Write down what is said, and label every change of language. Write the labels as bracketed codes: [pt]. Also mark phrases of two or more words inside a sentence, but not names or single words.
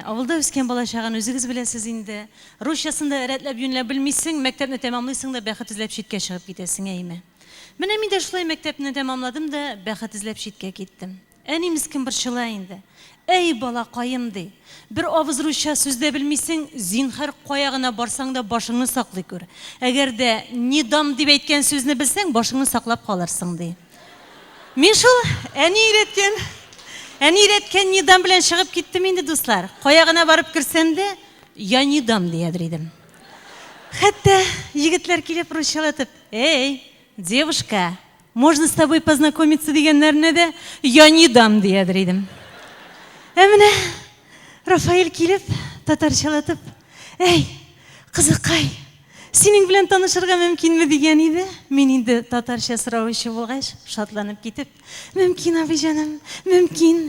[tt] Авылда үскән бала чагын үзегез беләсез инде. Русчасында рәтләп юнләп белмисең, мәктәпне тәмамлыйсың да бәхет эзләп читкә чыгып китәсең, әйме? Менә мин дә шулай мәктәпне тәмамладым да бәхет эзләп читкә киттем. Әни мискин борчыла инде. Әй балакаем ди. Бер авыз русча сүз дә белмисең, зинһар каягына барсаң да башыңны саклый күр. Әгәр дә [ru] не дам [tt] дип әйткән сүзне белсәң, башыңны саклап калырсың ди. Мин шул әни өйрәткән [ru] не дам [tt] белән чыгып киттем инде дуслар. Каягына барып керсәм дә, [ru] я не дам [tt] диядер идем. Хәтта егетләр килеп русчалатып, эй, [ru] девушка, можно с тобой познакомиться [tt] дигәннәрне дә [ru] я не дам [tt] диядер идем. Менә Рафаил килеп, татарчалатып, эй, кызыкай, синең белән танышырга мөмкинме дигән иде. Мин инде татарча сораучы булгач, шатланып китеп, мөмкин абый җаным, мөмкин.